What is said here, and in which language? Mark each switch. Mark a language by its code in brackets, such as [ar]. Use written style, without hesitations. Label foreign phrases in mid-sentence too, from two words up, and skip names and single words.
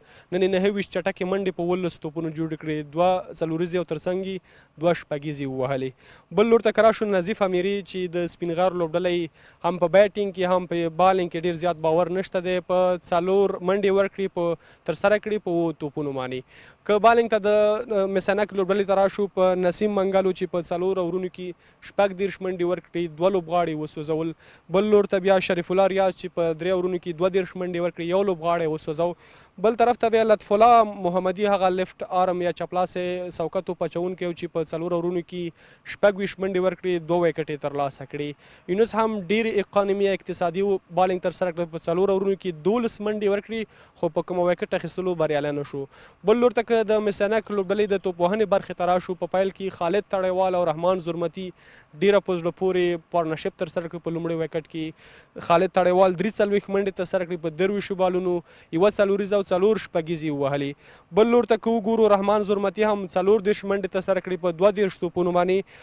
[ps] نن یې 29 چټکې منډې په 18 توپونو جوړې کړې، 2 څلوریزې او ترڅنګ یې 2 شپږیزې ووهلې. بل لور ته که راشو نظیف امیري چې د سپین غر لوبډله هم په بیټینګ کې هم په بالینګ کې ډېر زیات باور نشته دی. په 4 منډې ورکړي په ترسره کړي په توپونو باندې. که بالینګ ته د مس-e-Ainak لوبډلې ته راشو، په نسیم منګلو چې په 4 اورونو کې 14 منډې ورکړي، 2 لوبغاړي وسوځول. بل لور ته بیا شریف الله ریاض چې په 3 اورونو کې 32 منډې ورکړي، 1 لوبغاړی وسوځو. بل طرف ته بیا لطف الله محمدي هغه [en] left arm [ps] یا چپلاسې سوکه توپ اچونکی و چې په 4 اورونو کې 26 منډې ورکړي، 2 ویکټې ترلاسه کړي. یونس هم ډېر اقانیمي اقتصادي بالینګ ترسره کړه، په 4 اورونو کې 12 منډې ورکړي خو په کومه ویکټ اخیستلو بریالی نه شو. بل لور ته که د مس-e-Ainak لوبډلې د توپوهنې برخې ته راشو، په پیل کې خالد تړیوال او رحمان زرمتي ډېره په زړه پورې پارټنرشپ ترسره کړه. په لومړي ویکټ کې خالد تړیوال 43 منډې ترسره کړي په 23 بالونو، 1 څلوریزه او 4 شپږیزې ووهلې. بل لور ته که وګورو، رحمان زرمتي هم 34 منډې ترسره کړي په 32 توپونو باندې.